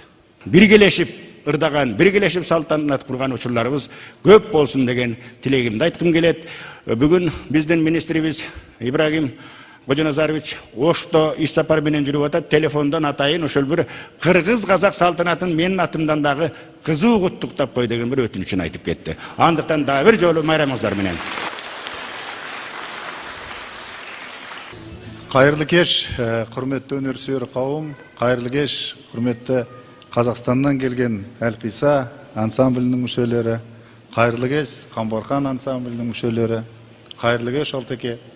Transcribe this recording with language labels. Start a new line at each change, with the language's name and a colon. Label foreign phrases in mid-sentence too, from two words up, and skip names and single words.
Kyrgyz: Биргелешип ырдаган, биргелешип салтанат курган учурларыбыз көп болсун деген тилегимди айткым келет. Бүгүн биздин министрибиз Ибрагим Кожоназарович Ошто иш сапар менен жүрүп атат. Телефондон атайын ошол бир кыргыз казак салтанатын менин атымдан дагы кызуу куттуктап кой деген бир өтүнүчүн айтып кетти. Андыктан дагы бир жолу майрамыңыздар менен.
Kazakh: Кайырлы кеш, құрметті өнерсүйер қауым, кайырлы кеш, құрметті Қазақстаннан келген Әлқиса ансамблінің мүшелері, кайырлы кеш, Қамбархан ансамблінің мүшелері, кайырлы кеш, Алтеке.